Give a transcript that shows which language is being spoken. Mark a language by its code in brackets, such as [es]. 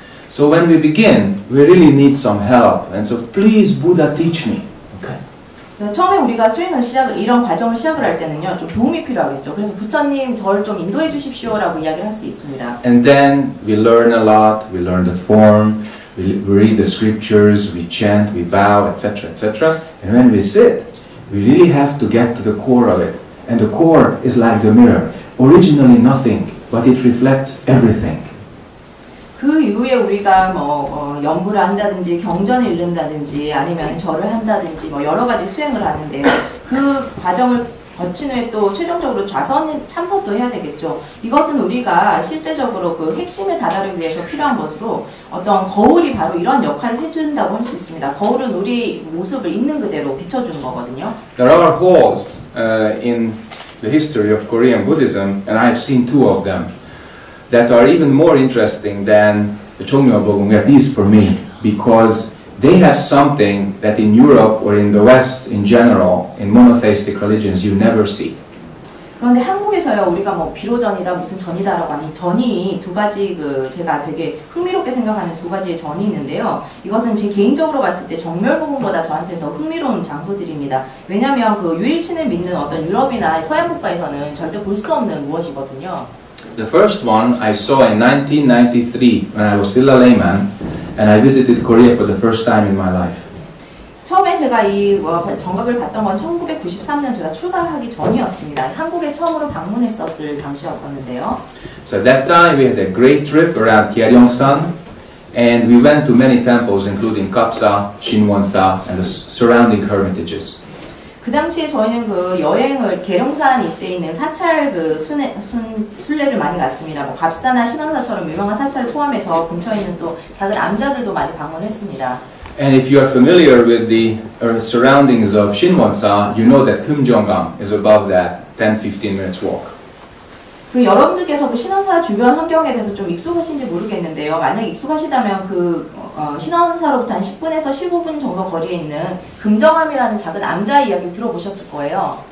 [en] So when we begin, we really need some help, and so please, Buddha, teach me. Okay. [ko] 처음에 우리가 수행을 이런 과정을 시작을 할 때는요, 좀 도움이 필요하겠죠. 그래서 부처님 저를 좀 인도해 주십시오라고 이야기를 할 수 있습니다. [en] And then we learn a lot. We learn the form. We read the scriptures. We chant. We vow, etc., etc. And when we sit, we really have to get to the core of it. And the core is like the mirror. Originally nothing, but it reflects everything. [ko] 그 이후에 우리가 연구를 한다든지 경전을 읽는다든지 아니면 절을 한다든지 여러 가지 수행을 하는데요. 그 과정을 거친 후에 또 최종적으로 참선도 해야 되겠죠. 이것은 우리가 실제적으로 그 핵심에 다다르기 위해서 필요한 것으로 어떤 거울이 바로 이런 역할을 해준다고 할 수 있습니다. 거울은 우리 모습을 있는 그대로 비춰주는 거거든요. [en] There are holes in the history of Korean Buddhism, and I've seen two of them, that are even more interesting than the Chogmyo Bogum, at least for me, because they have something that in Europe or in the West in general, in monotheistic religions, you never see. [ko] 그런데 한국에서요, 우리가 비로전이다, 무슨 전이다라고 하니 전이 두 가지 제가 되게 흥미롭게 생각하는 두 가지의 전이 있는데요. 이것은 제 개인적으로 봤을 때 정멸부분보다 저한테는 더 흥미로운 장소들입니다. 왜냐하면 그 유일신을 믿는 어떤 유럽이나 서양 국가에서는 절대 볼 수 없는 무엇이거든요. [en] The first one I saw in 1993 when I was still a layman, and I visited Korea for the first time in my life. [ko] 처음에 제가 이 정각을 봤던 건 1993년 제가 출가하기 전이었습니다. 한국에 처음으로 방문했었을 당시였었는데요. [en] So at that time we had a great trip around Gyeongsan, and we went to many temples including Kapsa, Shinwonsa, and the surrounding hermitages. [ko] 그 당시에 저희는 그 여행을 계룡산 이때 있는 사찰 그 순례를 많이 갔습니다. 뭐 갑사나 신원사처럼 유명한 사찰을 포함해서 근처에 있는 또 작은 암자들도 많이 방문했습니다. [en] And if you are familiar with the surroundings of Shinwonsa, you know that Kumjongang is above that 10-15 minutes walk. [ko] 그 여러분들께서 그 신원사 주변 환경에 대해서 좀 익숙하신지 모르겠는데요. 만약 익숙하시다면 그 신원사로부터 한 10분에서 15분 정도 거리에 있는 금정암이라는 작은 암자 이야기를 들어보셨을 거예요.